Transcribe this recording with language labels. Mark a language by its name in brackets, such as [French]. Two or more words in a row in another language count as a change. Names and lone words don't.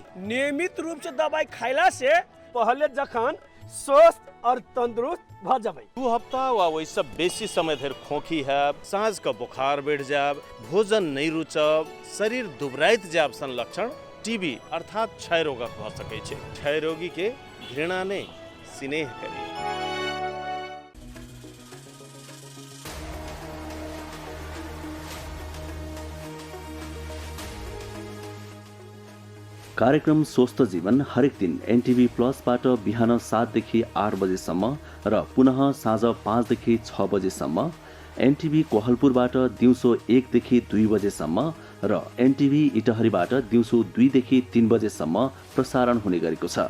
[Maithili] नियमित रूप से दवाई खैला से पहले जखन स्वस्थ और तंदुरुस्त भ जेबै। 2 हफ्ता वा वैसे बेसी समय धरि खोखी हैब, साँझ का बुखार बढ़ जाब, भोजन नहीं रुचब, शरीर दुबराइत जाब सन लक्षण टीबी अर्थात क्षय रोगक भ सकै छै। क्षय रोगी के घृणा नहीं स्नेह करी। [Nepali] कार्यक्रम स्वस्थ जीवन हरेक दिन एनटिभी प्लसबाट बिहान 7 देखि 8 बजेसम्म र पुनः साँझ 5 देखि 6 बजेसम्म, एनटिभी कोहलपुरबाट दिउँसो 1 देखि 2 बजेसम्म र एनटिभी इटहरीबाट दिउँसो 2 देखि 3 बजेसम्म प्रसारण हुने गरेको छ।